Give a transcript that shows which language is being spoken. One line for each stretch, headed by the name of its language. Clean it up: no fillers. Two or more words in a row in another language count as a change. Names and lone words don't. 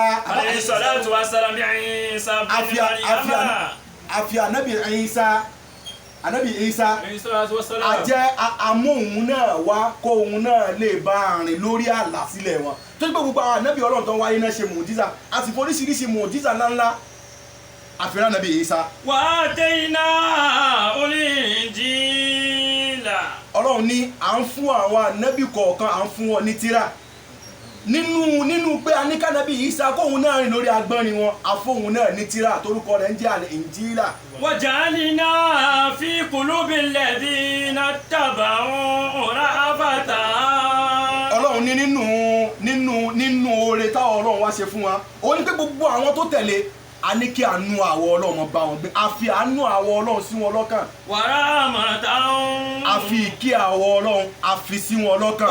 Arabic: عليه الصلاة والسلام bí Isa bun Maryama.
Yoruba: àfi ànábì Isa àjẹ́ amóhun náà wá kó òun náà lè bá rìn lórí àlàsílẹ̀ wọn tó ń gbé gbogbo àwọn ànábì ọlọ́run tó wáyé náà ṣe mùjíza àti oríṣiríṣi mùjíza ńláńlá àfihàn ànábì Isa.
Arabic: وآتينا الإنجيل.
Yoruba: ọlọ́run ní à ń fún àwọn ànábì kọ̀ọ̀kan à ń fún wọn ní tírà nínú pé a ní kánábì Isa kóhun náà rìn lórí agbọ́nrin wọn àfóhun náà ní tírà torúkọ rẹ̀ ń jẹ́ al-Injila.
Arabic: وجعلنا في قلوب الذين اتبعوا رأفة.
Yoruba: ọlọ́run ní nínú oore táwọn ọlọ́run wá ṣe fún wa ó ní pé gbogbo àwọn tó tẹ̀lé a ní kí àánú àwọ̀ ọlọ́run bá wọn gbé a fi àánú àwọ̀ ọlọ́run sí wọn lọ́kàn.
Arabic: ورحمة.
Yoruba: a fi ìkí àwọ̀ ọlọ́run a fi sí wọn lọ́kàn.